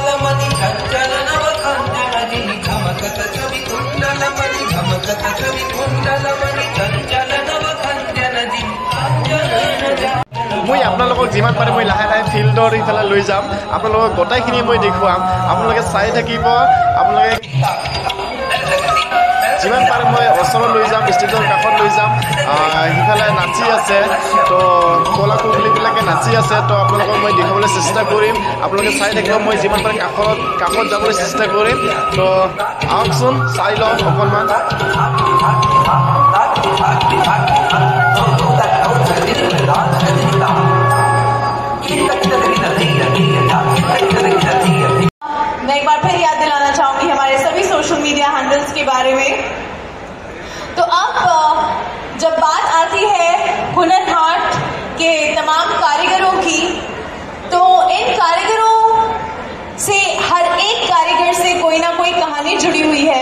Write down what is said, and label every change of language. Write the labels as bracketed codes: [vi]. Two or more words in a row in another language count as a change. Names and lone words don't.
[as] মই আপোনালোকক যিমান পাৰে মই লাহে লাহে ফিল্ডৰ ইফালে লৈ যাম আপোনালোকক গোটাইখিনি মই দেখুৱাম আপোনালোকে চাই থাকিব আপোনালোকে যিমান পাৰে মই ওচৰত লৈ যাম ষ্টেজৰ কাষত লৈ যাম। সিফালে নাচি আছে, তো কলা কুঁৱলীবিলাকে নাচি আছে। তো আপোনালোকক মই দেখাবলৈ চেষ্টা কৰিম, আপোনালোকে চাই থাকিব। মই যিমান পাৰে কাষত যাবলৈ চেষ্টা কৰিম। তো আহকচোন চাই লওঁ অকণমান। [hi] मैं एक बार फिर याद दिलाना चाहूंगी हमारे सभी [en] social media handles [hi] के बारे में। तो अब जब बात आती है हुनर हाट के तमाम कारीगरों की, तो इन कारीगरों से हर एक कारीगर से कोई ना कोई कहानी जुड़ी हुई है।